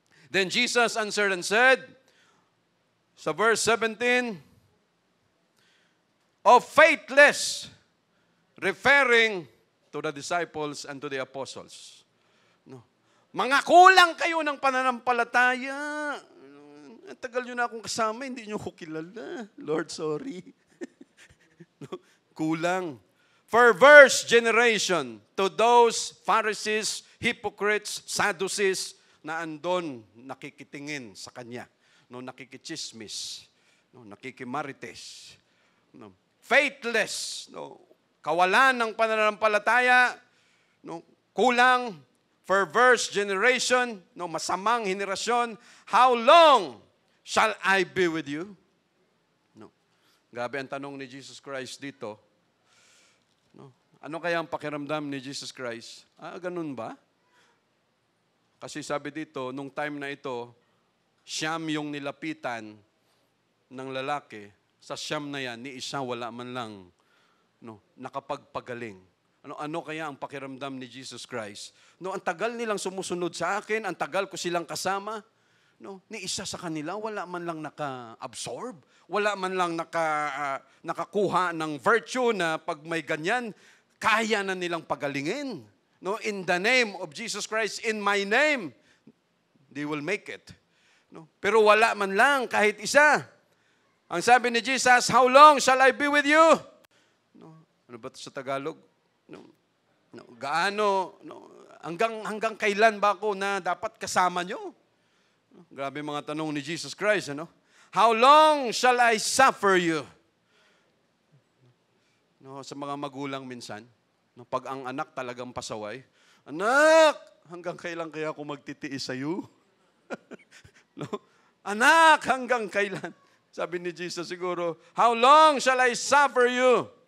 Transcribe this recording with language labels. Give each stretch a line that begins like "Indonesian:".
English: Then Jesus answered and said, sa verse 17, of faithless, referring to the disciples and to the apostles. No.
Filipino: Mga kulang kayo ng pananampalataya. Tagal nyo na akong kasama, hindi nyo ko kilala. Lord, sorry. No. Kulang.
English: Perverse generation, to those Pharisees, hypocrites, Sadducees,
Filipino: na andon nakikitingin sa kanya. No, nakikichismis. No, nakikimarites. No,
English: faithless.
Filipino: No, kawalan ng pananampalataya. No, kulang.
English: Perverse generation.
Filipino: No, masamang henerasyon.
English: How long shall I be with you? No.
Filipino: Grabe ang tanong ni Jesus Christ dito. No. Ano kaya ang pakiramdam ni Jesus Christ? Ganun ba? Kasi sabi dito, nung time na ito, siyam yung nilapitan ng lalaki. Sa siyam na yan, ni isa wala man lang nakapagpagaling. Ano kaya ang pakiramdam ni Jesus Christ? No, ang tagal nilang sumusunod sa akin, ang tagal ko silang kasama. No, ni isa sa kanila, wala man lang naka-absorb, wala man lang nakakuha ng virtue na pag may ganyan, kaya na nilang pagalingin.
English: No, in the name of Jesus Christ, in my name, they will make it.
Filipino: No, pero wala man lang kahit isa. Ang sabi ni Jesus,
English: how long shall I be with you?
Filipino: No, ano ba ito sa Tagalog? No, gaano? No, hanggang kailan ba ako na dapat kasama nyo? Grabe mga tanong ni Jesus Christ, ano?
English: How long shall I suffer you?
Filipino: No, sa mga magulang minsan, no, pag ang anak talagang pasaway, anak, hanggang kailan kaya ako magtitiis sa iyo? No? Anak, hanggang kailan? Sabi ni Jesus siguro,
English: how long shall I suffer you?